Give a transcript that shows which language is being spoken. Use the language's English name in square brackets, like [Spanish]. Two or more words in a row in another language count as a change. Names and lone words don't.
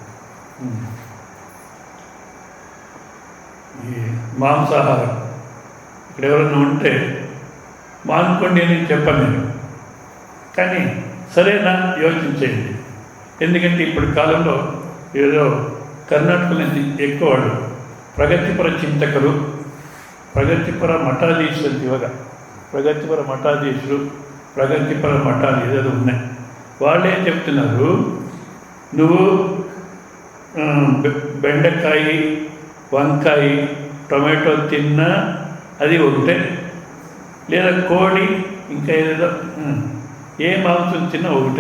[Telugu] ఈ మాంసాహారం ఇక్కడ ఎవరైనా ఉంటే మానుకోండి అని చెప్పను నేను, కానీ సరేనా యోచించేయండి. ఎందుకంటే ఇప్పుడు కాలంలో ఏదో ಕರ್ನಾಟಕ నుంచి ఎక్కువ వాళ్ళు [Kannada] ಪ್ರಗತಿಪರ ಚಿಂತಕರು, ಪ್ರಗತಿಪರ ಮಠಾಧೀಶರು ಅಂತ [Telugu] ಇವಾಗ ప్రగతిపర మఠాధీశులు, ప్రగతిపర మఠాలు ఏదో ఉన్నాయి. వాళ్ళు ఏం చెప్తున్నారు, నువ్వు బెండకాయ, వంకాయ, టొమాటో తిన్నా అది ఒకటే, లేదా కోడి ఇంకా ఏదో ఏ మాంసం తిన్నా ఒకటే.